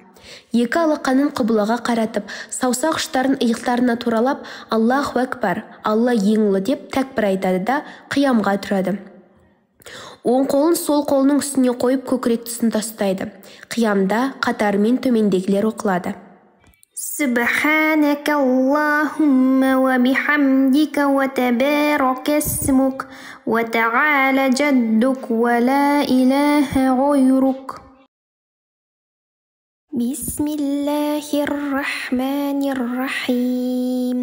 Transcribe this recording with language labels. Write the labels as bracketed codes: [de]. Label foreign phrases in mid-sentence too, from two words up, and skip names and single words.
[kk] 2 алақанын құблаға қаратып, саусақ ұштарын иықтарына туралап, [ar] اللَّهُ أَكْبَرُ, [kk] Алла ең ұлы деп тәкбір айтады да қиямға тұрады. Оң қолын сол қолының үстіне қойып көкірек тұсында ұстайды. Қиямда қатарымен төмендегілер оқылады. [ar] سبحانك اللهم وبحمدك وتبارك اسمك وتعالى جدك ولا إله غيرك. بسم الله الرحمن الرحيم.